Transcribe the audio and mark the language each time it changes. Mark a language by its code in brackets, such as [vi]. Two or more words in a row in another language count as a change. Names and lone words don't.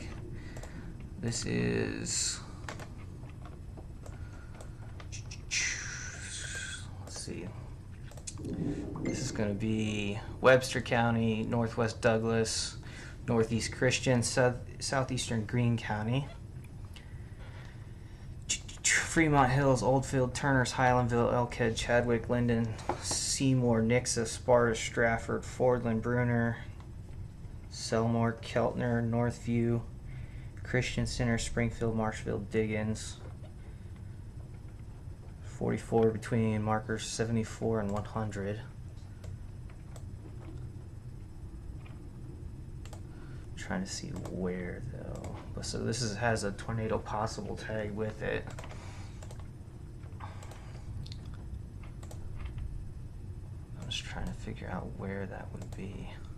[en] This is, let's see, this is going to be Webster County, Northwest Douglas, Northeast Christian, Southeastern Greene County, Fremont Hills, Oldfield, Turners, Highlandville, Elkhead, Chadwick, Linden, Seymour, Nixa, Sparta, Stratford, Fordland, Bruner, Selmore, Keltner, Northview, Christian Center, Springfield, Marshfield, Diggins. 44 between markers 74 and 100. Trying to see where though. So this has a tornado possible tag with it. I'm just trying to figure out where that would be.